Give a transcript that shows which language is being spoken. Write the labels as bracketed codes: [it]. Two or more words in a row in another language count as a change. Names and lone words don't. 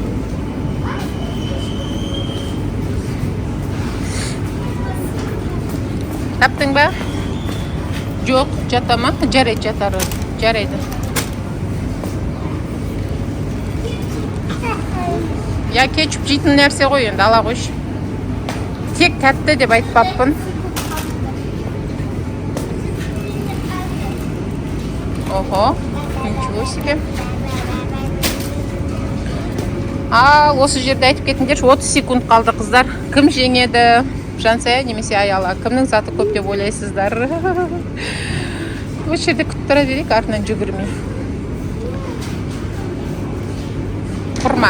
[kk] Таптың ба? Жоқ, жата ма? Жарайды, жатар. Жарайды. Я кетчуп жейтін нәрсе ғой, енді ала қойшы. Тек тәтті деп айтпаппын. [ru] Ого, ничего себе. [kk] Осы жерде айтып кетіңдерші, 30 секунд қалды қыздар. Кім жеңеді? Жансая немесе Аяла? Кімнің заты көп деп ойлайсыздар? Осы жерде күтіп тұра берейік, артынан жүгірмей. Құрма.